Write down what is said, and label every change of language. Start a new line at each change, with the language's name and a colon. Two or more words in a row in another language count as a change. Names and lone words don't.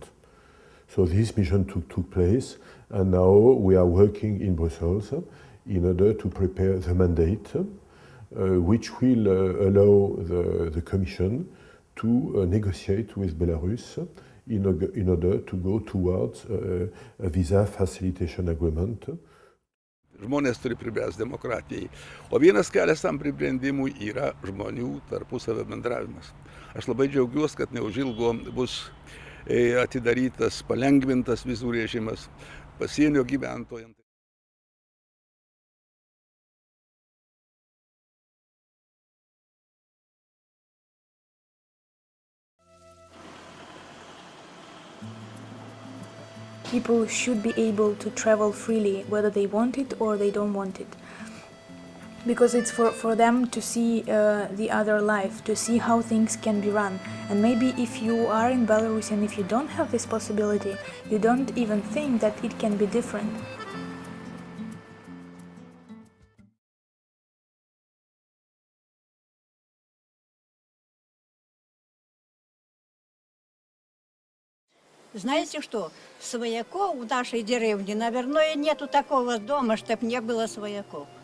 English: So this mission took place, and now we are working in Brussels in order to prepare the mandate, which will allow the Commission to negotiate with Belarus in order to go towards a visa facilitation agreement.
Lithuanian: Žmonės turi pribręsti demokratijai. O vienas kelias tam pribrendimui yra žmonių tarpusavio bendravimas. Aš labai džiaugiuosi, kad neužilgo bus atidarytas, palengvintas vizų režimas pasienio gyventojams.
English: People should be able to travel freely, whether they want it or they don't want it. Because it's for them to see the other life, to see how things can be run. And maybe if you are in Belarus and if you don't have this possibility, you don't even think that it can be different.
Russian: Знаете что? Свояков в нашей деревне, наверное, нету такого дома, чтобы не было свояков.